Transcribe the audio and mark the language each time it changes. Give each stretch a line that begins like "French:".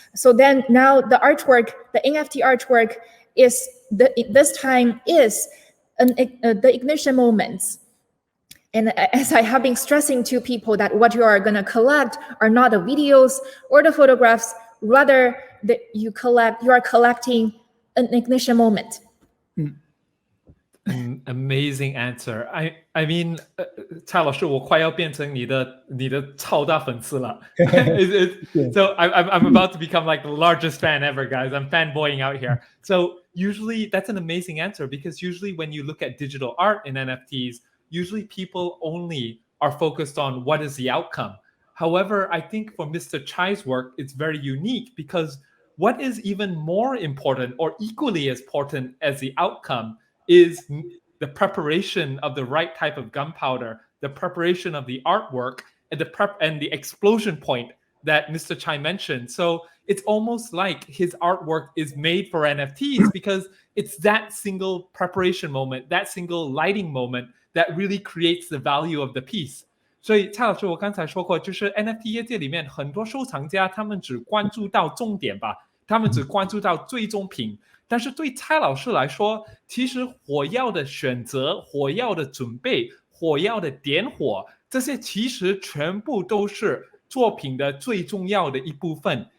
English: So then now the artwork, the NFT artwork is this time is the ignition moments. And as I have been stressing to people that what you are going to collect are not the videos or the photographs, rather that you are collecting an ignition moment. An amazing answer. I mean,
Chinese: 蔡老师，我快要变成你的超大粉丝了。
English: So I'm about to become like the largest fan ever, guys. I'm fanboying out here. So usually that's an amazing answer, because usually when you look at digital art in NFTs, usually people only are focused on what is the outcome. However, I think for Mr. Cai's work, it's very unique, because what is even more important or equally as important as the outcome is the preparation of the right type of gunpowder, the preparation of the artwork, and the explosion point that Mr. Cai mentioned. So it's almost like his artwork is made for NFTs, because it's that single preparation moment, that single lighting moment that really creates the value of the piece.
Chinese: 所以蔡老师，我刚才说过，就是 NFT 业界里面很多收藏家，他们只关注到重点吧，他们只关注到最终品。但是对蔡老师来说，其实火药的选择、火药的准备、火药的点火，这些其实全部都是作品的最重要的一部分。